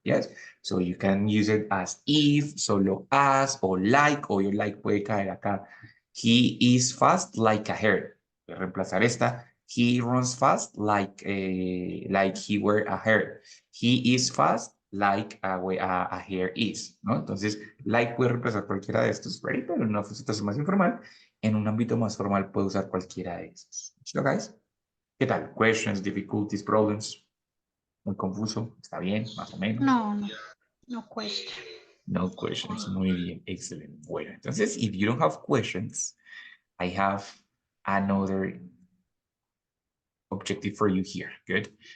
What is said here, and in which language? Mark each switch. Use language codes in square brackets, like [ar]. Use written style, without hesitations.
[en] Yes. So you can use it as if, solo as, o like, o your like [es] puede caer acá. [en] He is fast like a hare. [es] Voy a reemplazar esta. [en] He runs fast like he were a hare. He is fast like a hare is, ¿no? [es] Entonces, like puede reemplazar cualquiera de estos, ready, pero en una situación más informal. En un ámbito más formal puedo usar cualquiera de esos. ¿Listo, guys? ¿Qué tal? [en] Questions, difficulties, problems. [es] Muy confuso. ¿Está bien? Más o menos. No cuesta. [en] No questions. [es] Muy bien. [en] Excellent. [es] Bueno, entonces, [en] if you don't have questions, I have another objective for you here. Good.